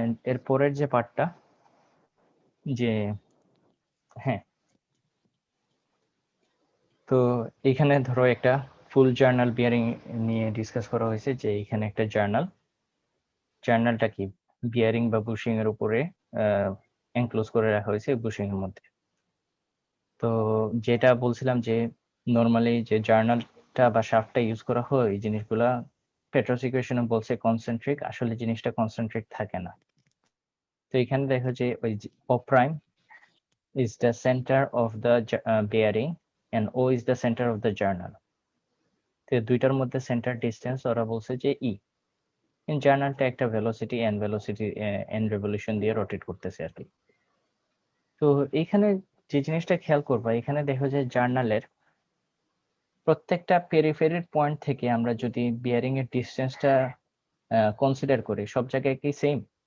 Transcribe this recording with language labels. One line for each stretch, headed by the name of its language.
Bangla: এর পরের যে পার্টটা, যে হ্যাঁ, তো এখানে ধরো একটা ফুল জার্নাল বিয়ারিং নিয়ে ডিসকাস করা হয়েছে, যে এখানে একটা জার্নালটা কি বিয়ারিং বা বুশিং এর উপরে এনক্লোজ করে রাখা হয়েছে বুশিং এর মধ্যে। তো যেটা বলছিলাম যে নর্মালি যে জার্নালটা বা শাফটটা ইউজ করা হয়, এই জিনিসগুলা পেট্রোস ইকুয়েশনে বলছে কনসেন্ট্রিক, আসলে জিনিসটা কনসেন্ট্রিক থাকে না। তো এখানে দেখো যে ওই
English: O prime is the center of the bearing and O is the center of the journal.
Bangla: তো দুইটার মধ্যে সেন্টার ডিসটেন্স ওরা বলছে যে ই। ইন জার্নালটা একটা ভেলোসিটি এন রেভলিউশন দিয়ে রোটেট করতেছে আর কি। তো এইখানে যে জিনিসটা খেয়াল করবা, এখানে দেখো যে জার্নালের প্রত্যেকটা পেরিফেরির পয়েন্ট থেকে আমরা যদি বিয়ারিং এর ডিসটেন্সটা কনসিডার করি, সব জায়গায় কি সেম?